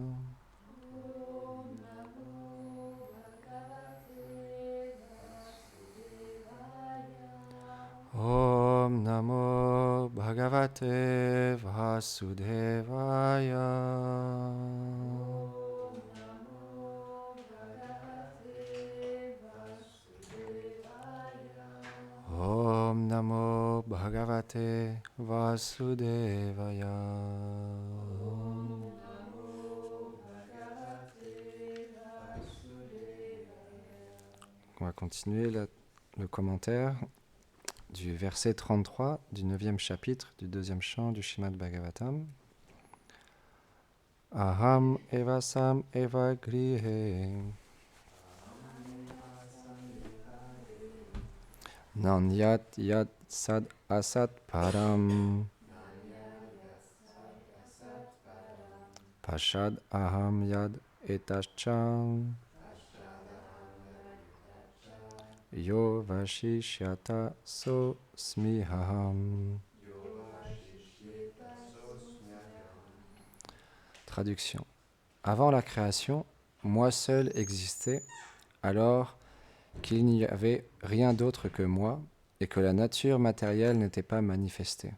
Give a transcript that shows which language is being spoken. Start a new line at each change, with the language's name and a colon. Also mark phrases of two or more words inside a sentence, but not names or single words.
Sanskrit: Om Namo Bhagavate Vasudevaya. Om Namo Bhagavate Vasudevaya.
French: On va continuer le commentaire du verset 33 du 9e chapitre du 2e chant du Srimad Bhagavatam.
Sanskrit: Aham evasam eva grihe nanyat yat sad asat param pashad aham yad etascham yo vashishyata so smihaham.
French: Traduction. Avant la création, moi seul existais, alors qu'il n'y avait rien d'autre que moi et que la nature matérielle n'était pas manifestée.